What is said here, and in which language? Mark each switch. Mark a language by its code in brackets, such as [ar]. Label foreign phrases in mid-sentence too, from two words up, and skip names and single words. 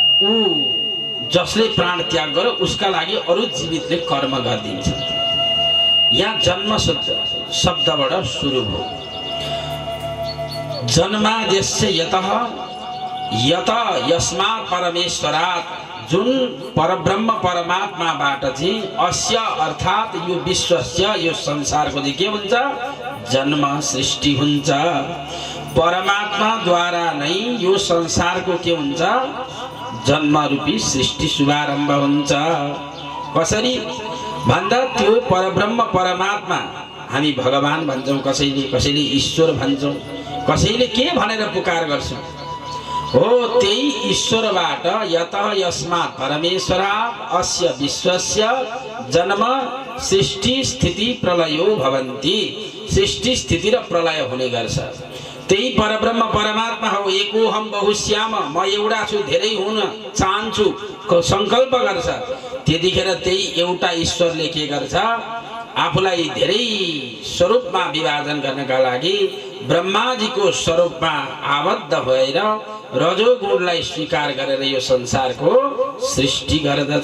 [ne] ऊ जसले प्राण त्याग गर्यो उसका लागि अरु जीवितले कर्म गरिदिन्छ। यहाँ जन्म शब्दबाट सुरु भयो। [sa] जन्मादेश्य यतः यत यस्मात् परमेश्वरात्, [ne] जुन परब्रह्म परमात्माबाट चाहिँ अस्य अर्थात् यो विश्वस्य यो संसारको चाहिँ के हुन्छ, जन्म सृष्टि हुन्छ। परमात्माद्वारा नै यो संसारको के हुन्छ, जन्म रूपी सृष्टि शुभारम्भ हुन्छ। कसरी भन्दा त्यो परब्रह्म परमात्मा, हामी भगवान भन्छौँ, कसैले ईश्वर भन्छौँ, कसैले के भनेर पुकार गर्छौँ, हो त्यही ईश्वरबाट [sa] यतः यस्मात् परमेश्वरात् अस्य विश्वस्य जन्म सृष्टि स्थिति प्रलयो भवन्ति। [ne] सृष्टि स्थिति र प्रलय हुने गर्छ। त्यही परब्रह्म परमात्मा हो। [sa] एकोहम बहुश्याम, [ne] म एउटा छु, धेरै हुन चाहन्छु संकल्प गर्छ। त्यतिखेर त्यही एउटा ईश्वरले के गर्छ, आफूलाई धेरै स्वरूपमा विभाजन गर्नका लागि ब्रह्माजीको स्वरूपमा आबद्ध भएर रजोगुणलाई स्वीकार गरेर यो संसारको सृष्टि गर्दछ।